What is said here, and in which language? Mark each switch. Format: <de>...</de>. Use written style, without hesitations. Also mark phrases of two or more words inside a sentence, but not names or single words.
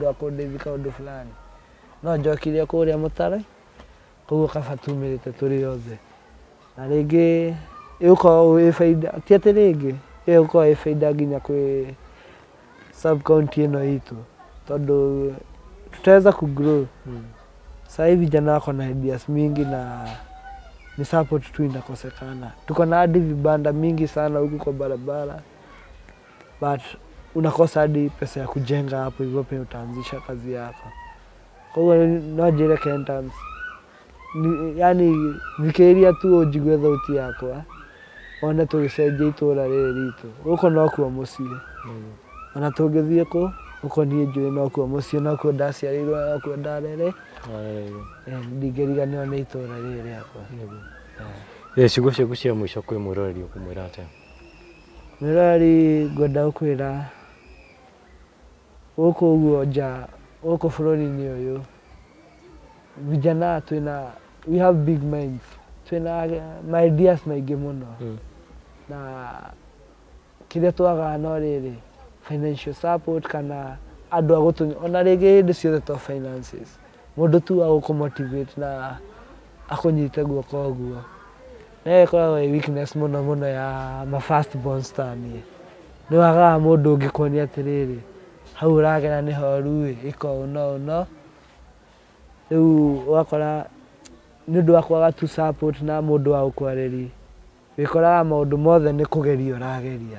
<ki>a kũndeithia kaũndũ fulani no njokire kũrĩa mũtaro koguo kaba tumĩrĩte tũrĩ othe na rĩngĩ ĩgũkorwo ĩ baida ti atĩ rĩngĩ ĩgũkorwo ĩ baida nginya kwĩ</ki> <en>sub county</en> <ki>ĩno itũ tondũ</ki> <sw>tutaweza kugrow sasa hivi vijana wako na ideas mingi na ni support tu inakosekana. Tuko na hadi vibanda mingi sana huku kwa barabara but unakosa hadi pesa ya kujenga hapo hivyo pia utaanzisha kazi yako.</sw> <ki>Kwa hiyo nojere Kentans yani vikĩria tu ũnjigue thauti yakwa one tũgĩcenjia itũra rĩrĩ ritũ gũkũ no kuo mũciĩ ona tũngĩthiĩ kũ gũkũ niĩ njũĩ no kuo mũciĩ no kuo ndaciarĩirwo no kuo ndarere ndingĩriganĩrwo nĩ itũra rĩrĩ rĩakwa. Ciugo ciaku cia mũico kwĩ mwĩroreri ũkũmwĩra atĩa? Mwĩroreri ngwenda gũkwĩra gũkũ ũguo nja gũkũ bũrũri-inĩ ũyũ vijana</ki> <en>we have big minds, my ideas</en> <ki>maingĩ mũno na kĩrĩa twagaga no rĩrĩ</ki> <en>financial support</en> <ki>kana andũ a gũtũnya ona rĩngĩ hĩndĩ ciothe to finances mũndũ tu wa gũkũmotivate na akũnyite guoko ũguo na ĩkoragwo ĩ weakness mũno mũno ya ma</ki> <en>first born star</en> <ki>nĩ wagaga mũndũ ũngĩkuonia atĩrĩrĩ hau ũragera nĩ horu ĩka ũno rĩu ũgakora nĩ ũndũ wa kwaga tu support na mũndũ wa gũkwarĩria wĩkoraga maũndũ mothe nĩ kũgeria ũrageria.</ki>